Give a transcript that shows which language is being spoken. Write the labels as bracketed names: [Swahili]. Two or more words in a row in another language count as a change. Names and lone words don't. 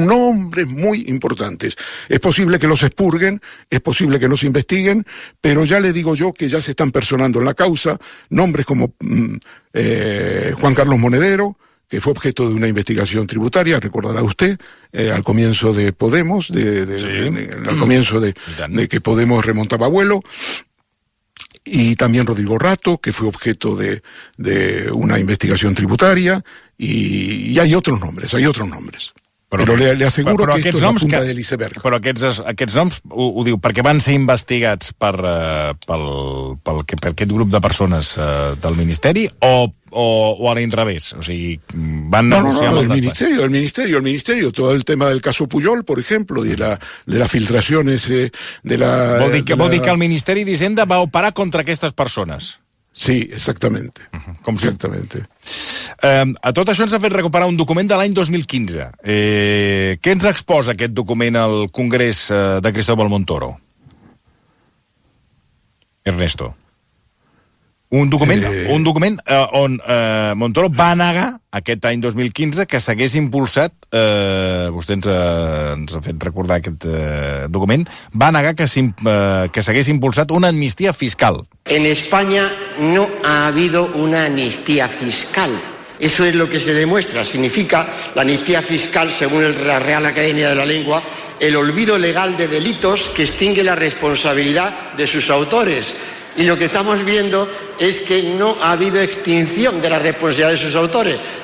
[Spanish] Es posible que los expurguen, es posible que no se investiguen, pero ya le digo yo que ya se están personando en la causa nombres como Juan Carlos Monedero, que fue objeto de una investigación tributaria, recordará usted, al comienzo de Podemos, al comienzo de que Podemos remontaba vuelo. Y también Rodrigo Rato, que fue objeto de una investigación tributaria, y hay otros nombres. [Catalan] Però le asseguro que esto és la punta de l'iceberg. Però aquests noms ho diu perquè van ser investigats per aquest grup de persones del Ministeri o a l'inrevés? O sigui, van negociar amb el despatx. [Spanish] El Ministerio, todo el tema del caso Pujol, por ejemplo, de las filtraciones [Catalan] Vol dir que el Ministeri d'Hisenda va operar contra aquestes persones? [Spanish] Sí, exactamente. Exactamente. [Catalan] A tot això ens ha fet recuperar un document de l'any 2015. Què ens exposa aquest document al Congrés de Cristóbal Montoro? Ernesto. Un document on Montoro va negar aquest any 2015 que s'hagués impulsat, vostè ens ha fet recordar aquest document, va negar que s'hagués impulsat una amnistia fiscal. [Spanish] En España no ha habido una amnistía fiscal. Eso es lo que se demuestra. Significa la amnistía fiscal, según la Real Academia de la Lengua, el olvido legal de delitos que extingue la responsabilidad de sus autores. Y lo que estamos viendo es que no ha habido extinción de la responsabilidad de sus autores.